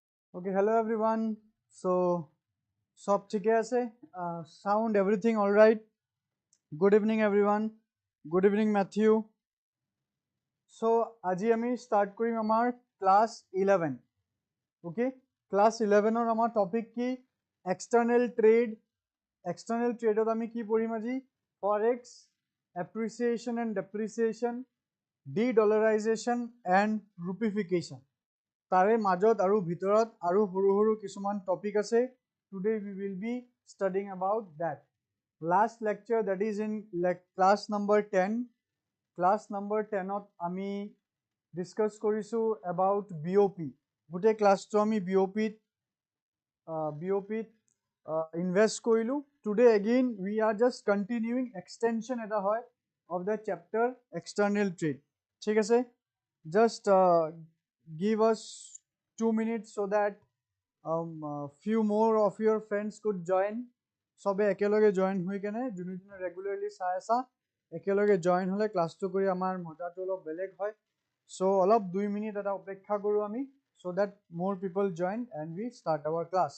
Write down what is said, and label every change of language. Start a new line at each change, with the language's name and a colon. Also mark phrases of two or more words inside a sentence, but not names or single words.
English: Okay, hello everyone. So,
Assamese: সব ঠিকে আছে?
English: Sound everything all right? Good evening everyone. Good evening Matthew. So,
Assamese: আজি আমি start কৰিম আমাৰ
English: class 11. Okay? Class 11
Assamese: or আমাৰ topic কি?
English: External trade. External trade
Assamese: ত আমি কি পঢ়িম আজি?
English: Forex, appreciation and depreciation, de-dollarization and rupeefication.
Assamese: তাৰে মাজত আৰু ভিতৰত আৰু সৰু সৰু কিছুমান টপিক আছে.
English: Today we will be studying about that. Last lecture, that is in class number 10. Class number 10
Assamese: ত আমি discuss কৰিছো
English: about BOP.
Assamese: গোটেই ক্লাছটো আমি
English: BOP invest
Assamese: কৰিলো.
English: Today again we are just continuing extension
Assamese: এটা হয়
English: of the chapter external trade.
Assamese: ঠিক আছে?
English: Just give us 2 minutes so that few more of your friends could join.
Assamese: সবে একেলগে জয়েন হৈ কেনে যোনে যোনে ৰেগুলাৰলি চাই আছা একেলগে জয়েন হলে ক্লাছটো কৰি আমাৰ মজাটো অলপ বেলেগ হয়. সো অলপ 2 মিনিট এটা অপেক্ষা কৰো আমি
English: so that more people join and we start our class.